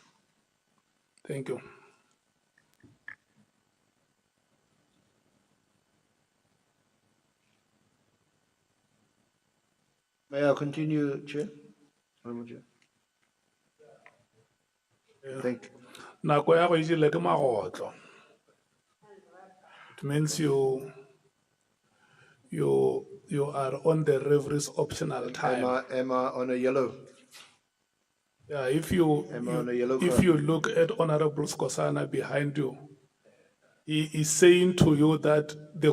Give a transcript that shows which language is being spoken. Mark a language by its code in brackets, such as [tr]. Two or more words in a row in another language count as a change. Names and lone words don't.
[en] Thank you. May I continue, Chair? Honorable Chair? Thank you. [tn] Nako ya go e jele ke magotlo. [en] It means you are on the referee's optional time. Am I on a yellow? Yeah, if you Am I on a yellow if card? you look at Honorable Skosana behind you, he is saying to you that the